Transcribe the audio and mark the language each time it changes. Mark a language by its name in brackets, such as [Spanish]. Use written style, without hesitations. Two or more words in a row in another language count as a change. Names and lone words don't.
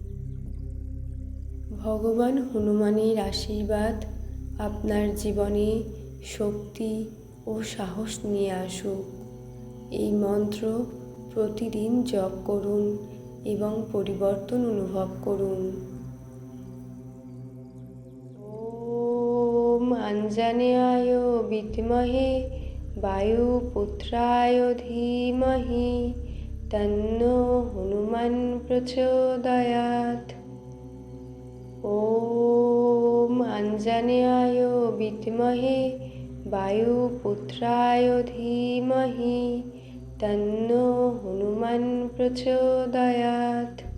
[Bangla] ভগবান হনুমানের আশীর্বাদ আপনার জীবনে শক্তি ও সাহস নিয়ে আসুক। এই মন্ত্র প্রতিদিন জপ করুন এবং পরিবর্তন অনুভব করুন। [Sanskrit] ওম আঞ্জনেয়ায় বিদ্মহে বায়ুপুত্রায় ধীমহি তন্নো হনুমান প্রচোদয়াৎ। ওম আঞ্জনেয়ায় বিদ্মহে বায়ুপুত্রায় ধীমহি তন্নো হনুমান প্রচোদয়াৎ।